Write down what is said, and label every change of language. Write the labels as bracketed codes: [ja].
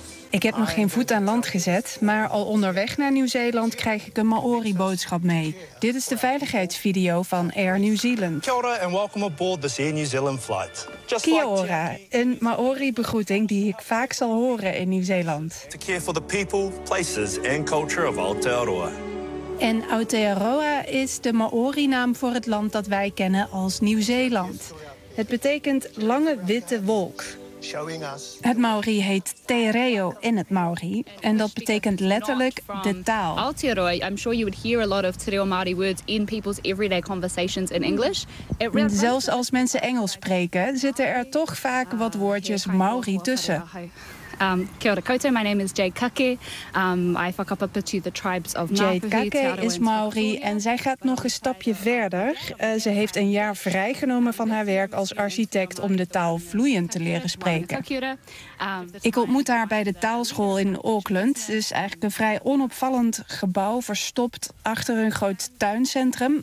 [nl] Ik heb nog geen voet aan land gezet, maar al onderweg naar Nieuw-Zeeland krijg ik een Maori-boodschap mee. Dit is de veiligheidsvideo van Air New Zealand. [en] Kia ora and welcome aboard this Air New Zealand flight. [nl] Kia ora, een Maori-begroeting die ik vaak zal horen in Nieuw-Zeeland. [en] To care for the people, places and culture of Aotearoa. [nl] En Aotearoa is de Maori-naam voor het land dat wij kennen als Nieuw-Zeeland. Het betekent lange witte wolk. Het Maori heet Te Reo in het Maori en dat betekent letterlijk de taal. [en] Aotearoa, I'm sure you would hear a lot of Te Reo Maori words in people's everyday conversations in English. [nl] Zelfs als mensen Engels spreken, zitten er toch vaak wat woordjes Maori tussen. [mi] Kia ora koutou, [en] my name is Jade Kake. I whakapapa up to the tribes of Ngāwhihi. [nl] Jade Kake is Maori en zij gaat nog een stapje verder. Ze heeft een jaar vrijgenomen van haar werk als architect om de taal vloeiend te leren spreken. Ik ontmoet haar bij de taalschool in Auckland. Het is eigenlijk een vrij onopvallend gebouw, verstopt achter een groot tuincentrum.